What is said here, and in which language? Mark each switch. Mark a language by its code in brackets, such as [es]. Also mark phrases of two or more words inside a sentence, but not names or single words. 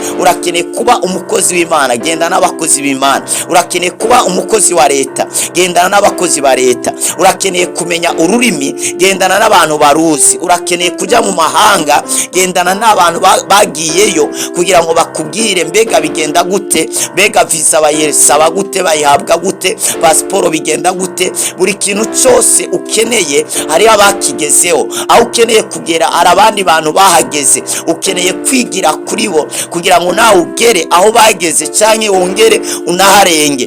[rw] Urakeneye kuba umukozi w'Imana, gendana n'abakozi b'Imana. Urakeneye kuba umukozi wa leta, gendana n'abakozi ba leta. Urakeneye kumenya ururimi, gendana n'abantu baruzi. Urakeneye kujya mu mahanga, gendana n'abantu bagiyeyo kugira ngo bakubwire mbega bigenda gute, mbega visa bayisaba gute, bayihabwa gute, pasiporo bigenda gute. Buri kintu cyose ukeneye hari abakigezeho, aho ukeneye kugera hari abandi bantu bahageze. Ukeneye kwigira kuri bo kugira ngo nawe ugere aho bageze, cyangwa wongere unaharenge.